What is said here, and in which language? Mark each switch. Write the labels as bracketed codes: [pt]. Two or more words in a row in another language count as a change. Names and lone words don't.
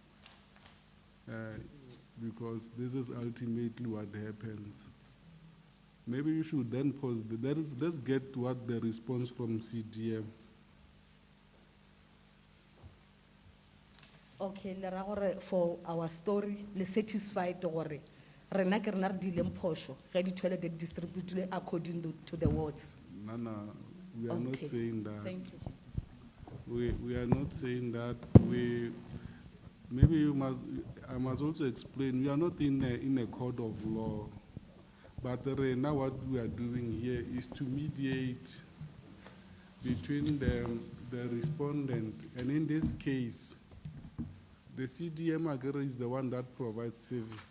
[en] Because this is ultimately what happens. Maybe you should then pause. Let's get what the response from CDM. Okay, for our story, [nso] le satisfied gore rena ke rena re dileng phosho ge di-toilet di [en] distributed according to the wards. No, we are not Okay. saying that. Thank you. We are not saying that. Maybe I must also explain, we are not in a court of law. But now what we are doing here is to mediate between the respondent, and in this case, the CDM is the one that provides service.